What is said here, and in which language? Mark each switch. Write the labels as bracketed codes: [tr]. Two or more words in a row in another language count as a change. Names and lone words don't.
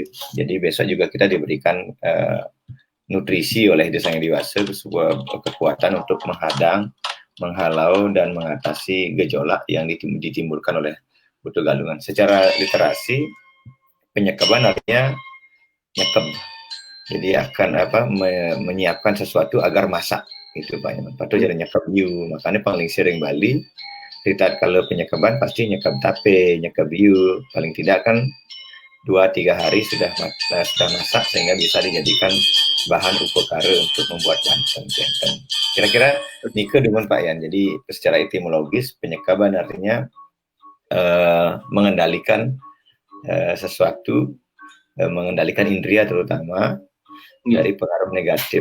[id] Jadi besok juga kita diberikan nutrisi oleh Sang Hyang Dewasa, sebuah kekuatan untuk menghadang, menghalau dan mengatasi gejolak yang ditimbulkan oleh Buddha Galungan. Secara literasi penyekaban artinya nyekep. Jadi akan menyiapkan sesuatu agar masak. Itu banyak. [ban] Patut jadi nyekap biu. [id] Makanya paling sering Bali kita kalau penyekaban pasti [ban] nyekap tape, nyekap biu. [id] Paling tidak kan 2-3 hari sudah masak sehingga bisa dijadikan bahan upekara untuk membuat jantan. Kira-kira Nika dengan Pak Yan. Jadi secara etimologis penyekaban artinya mengendalikan sesuatu, mengendalikan indria terutama dari pengaruh negatif.